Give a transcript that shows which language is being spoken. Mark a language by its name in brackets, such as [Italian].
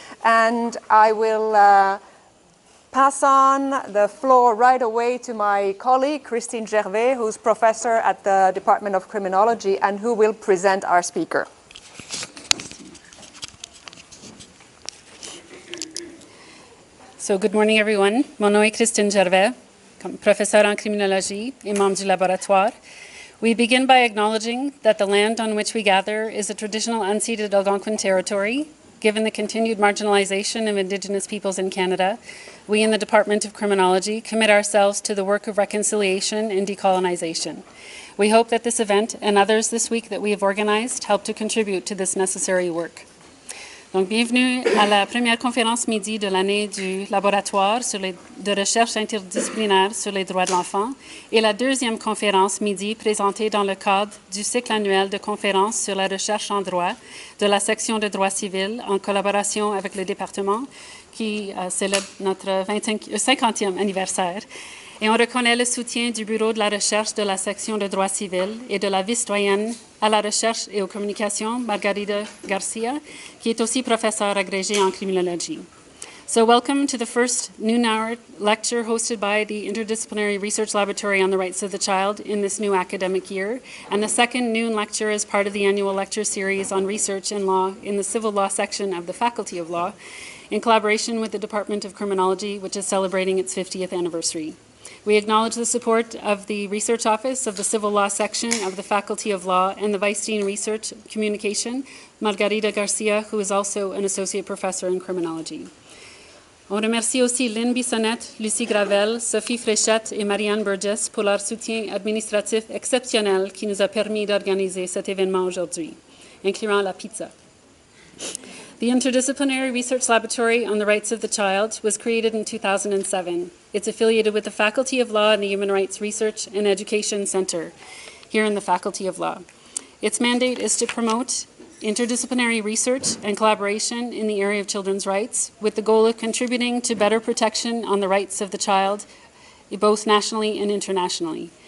[English] And I will pass on the floor right away to my colleague, Christine Gervais, who's professor at the Department of Criminology and who will present our speaker. So good morning, everyone. [French] Mon nom est Christine Gervais, professeur en criminologie et membre du laboratoire. [English] We begin by acknowledging that the land on which we gather is a traditional unceded Algonquin territory. Given the continued marginalization of Indigenous peoples in Canada, we in the Department of Criminology commit ourselves to the work of reconciliation and decolonization. We hope that this event and others this week that we have organized help to contribute to this necessary work. [French] Donc, bienvenue à la première conférence midi de l'année du laboratoire de recherche interdisciplinaire sur les droits de l'enfant et la deuxième conférence midi présentée dans le cadre du cycle annuel de conférences sur la recherche en droit de la section de droit civil en collaboration avec le département qui célèbre notre 50e anniversaire. Et on reconnaît le soutien du Bureau de la recherche de la section de droit civil et de la vice-doyenne à la recherche et aux communications, Margarita Garcia, qui est aussi professeure agrégée en criminologie. [English] So welcome to the first noon-hour lecture hosted by the Interdisciplinary Research Laboratory on the Rights of the Child in this new academic year, and the second noon lecture is part of the annual lecture series on research and law in the Civil Law section of the Faculty of Law, in collaboration with the Department of Criminology, which is celebrating its 50th anniversary. We acknowledge the support of the Research Office of the Civil Law section of the Faculty of Law and the Vice Dean Research Communication, Margarita Garcia, who is also an Associate Professor in Criminology. [French] On remercie aussi Lynn Bissonnette, Lucie Gravel, Sophie Fréchette et Marianne Burgess pour leur soutien administratif exceptionnel qui nous a permis d'organiser cet événement aujourd'hui, incluant la pizza. [English] The Interdisciplinary Research Laboratory on the Rights of the Child was created in 2007. It's affiliated with the Faculty of Law and the Human Rights Research and Education Center here in the Faculty of Law. Its mandate is to promote interdisciplinary research and collaboration in the area of children's rights with the goal of contributing to better protection on the rights of the child, both nationally and internationally.